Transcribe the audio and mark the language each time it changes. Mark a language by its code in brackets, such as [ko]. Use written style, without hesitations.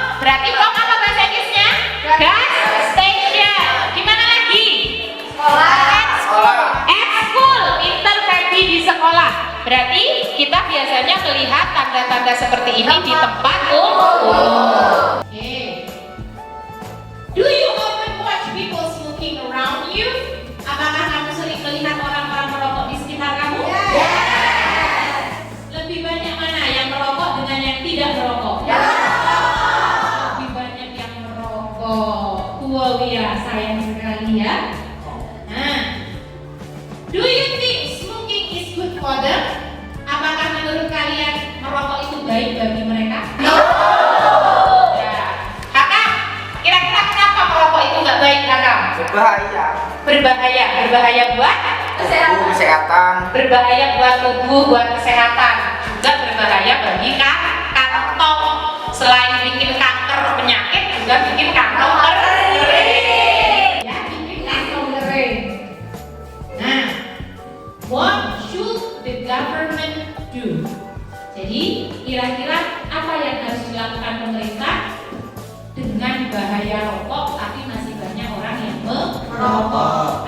[id] Berarti pom apa bahasa Inggrisnya? [en] Gas station. [id] Di mana lagi? School, intervensi di sekolah. Berarti kita biasanya melihat tanda-tanda seperti ini di tempat umum. [en] Okay. Do you often watch people smoking around you? [id] Apakah kamu sering melihat orang-orang merokok di sekitar kamu? Lebih banyak mana yang merokok dengan yang tidak merokok? Lebih banyak yang merokok. Wow ya, sayang sekali ya. [en] Nah, do you think smoking is good for them? [id] Apakah menurut kalian merokok itu baik bagi mereka? Ya. Kakak, kira-kira kenapa merokok itu nggak baik, kakak? Berbahaya. Berbahaya buat Kesehatan. berbahaya buat tubuh, buat kesehatan, juga berbahaya bagi kantong. Selain bikin kanker penyakit, juga bikin kantong kering. Ya, bikin kantong kering. [en] Nah, what should the government do? [id] Jadi, kira-kira apa yang harus dilakukan pemerintah dengan bahaya rokok, tapi masih banyak orang yang merokok?